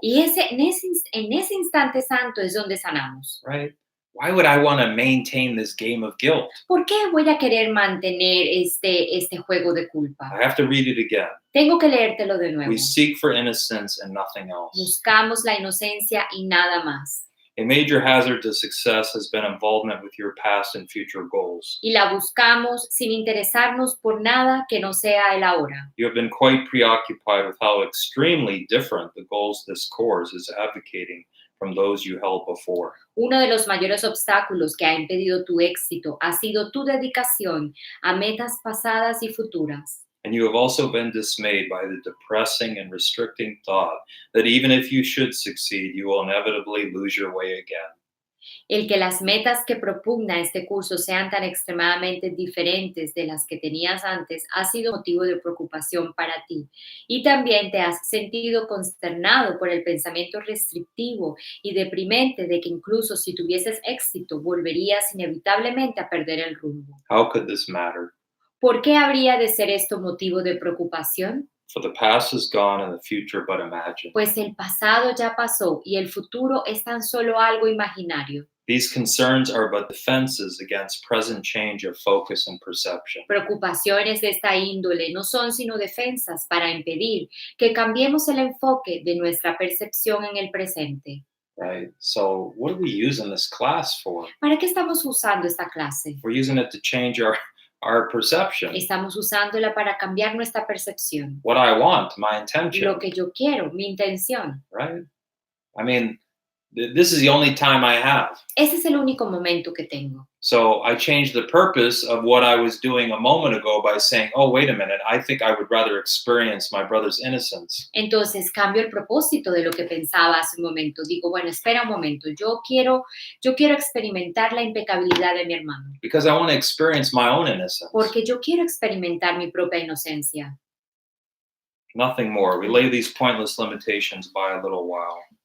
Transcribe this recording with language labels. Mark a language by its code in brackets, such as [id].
[es] Y en ese instante santo es donde sanamos. [en] right? Why would I want to maintain this game of guilt? [es] ¿Por qué voy a querer mantener este juego de culpa? [en] I have to read it again. [es] Tengo que leértelo de nuevo. [en] We seek for innocence and nothing else. [es] Buscamos la inocencia y nada más. [en] A major hazard to success has been involvement with your past and future goals. [es] Y la buscamos sin interesarnos por nada que no sea el ahora. [en] You have been quite preoccupied with how extremely different the goals this course is advocating from those you held before. [es] Uno de los mayores obstáculos que ha impedido tu éxito ha sido tu dedicación a metas pasadas y futuras. [en] And you have also been dismayed by the depressing and restricting thought that even if you should succeed, you will inevitably lose your way again. [es] El que las metas que propugna este curso sean tan extremadamente diferentes de las que tenías antes ha sido motivo de preocupación para ti. Y también te has sentido consternado por el pensamiento restrictivo y deprimente de que incluso si tuvieses éxito, volverías inevitablemente a perder el rumbo. [en] How could this matter? [es] ¿Por qué habría de ser esto motivo de preocupación? [en] For the past is gone and the future but imagine. [es] Pues el pasado ya pasó y el futuro es tan solo algo imaginario. [en] These concerns are but defenses against present change of focus and perception. [es] Preocupaciones de esta índole no son sino defensas para impedir que cambiemos el enfoque de nuestra percepción en el presente. [en] Right? So, what do we use in this class for? [es] ¿Para qué estamos usando esta clase? [en] We're using it to change our perception. [es] Estamos usándola para cambiar nuestra percepción. [en] What I want, my intention. [es] Lo que yo quiero, mi intención. [en] Right? I mean, this is the only time I have. [es] Ese es el único momento que tengo. [en] So I changed the purpose of what I was doing a moment ago by saying, oh, wait a minute, I think I would rather experience my brother's innocence. [es] Entonces cambio el propósito de lo que pensaba hace un momento. Digo, bueno, espera un momento, yo quiero experimentar la impecabilidad de mi hermano. [en] Because I want to experience my own innocence. [es] Porque yo quiero experimentar mi propia inocencia. [en] Nothing more. We lay these pointless limitations by a little while.